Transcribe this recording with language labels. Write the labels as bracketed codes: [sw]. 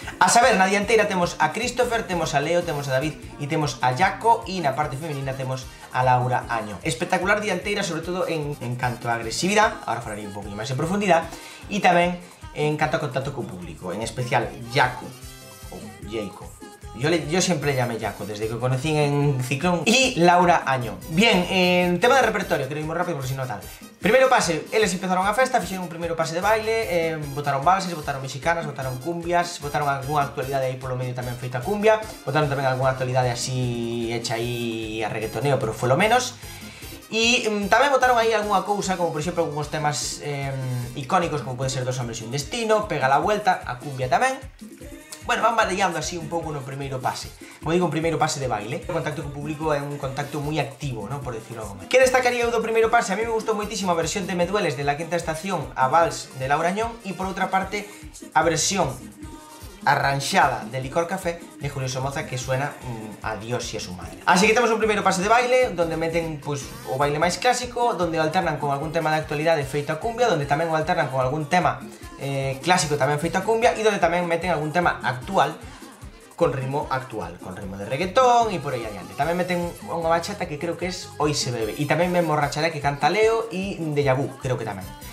[gl] A saber, na dianteira temos a Christopher, temos a Leo, temos a David e temos a Jaco, e na parte femenina temos a Laura Año. Espectacular dianteira, sobre todo en canto a agresividade, agora falarei un poquinho máis en profundidade, e tamén en canto a contacto co público, en especial Jaco, ou Jaco. [es] Yo siempre llamé Jaco, desde que o conocí en Ciclón, y Laura Año. Bien, en tema de repertorio, quiero ir moi rápido porque si no tal. [gl] Primeiro pase, eles empezaron a festa, fixeron un primeiro pase de baile, botaron valses, botaron mexicanas, botaron cumbias, botaron algunha actualidade aí polo medio tamén feita cumbia, botaron tamén algunha actualidade así hecha aí a reggaetoneo, pero foi lo menos. E tamén botaron aí algunha cousa, como por exemplo algúns temas icónicos, como pode ser Dos hombres e un destino, Pega la vuelta, a cumbia tamén. Bueno, van variando así un pouco no primeiro pase. Como digo, un primeiro pase de baile. O contacto co público é un contacto moi activo, ¿no? Por decirlo algo máis. Que destacaría eu do primeiro pase? A mí me gustou moitísimo a versión de Me dueles de La quinta estación, a Vals de Laura Añón, e por outra parte a versión arranxada de Licor Café de Julio Somoza, [es] que suena a Dios y a su madre. [gl] Así que temos un primeiro pase de baile, donde meten pues, o baile máis clásico, donde o alternan con algún tema de actualidade feito a cumbia, donde tamén o alternan con algún tema clásico tamén feito a cumbia, e donde tamén meten algún tema actual con ritmo actual, con ritmo de reggaetón e por aí adiante. Tamén meten unha bachata que creo que es Hoy se bebe, e tamén me emborracharé, que canta Leo, e Deja Vu, creo que tamén.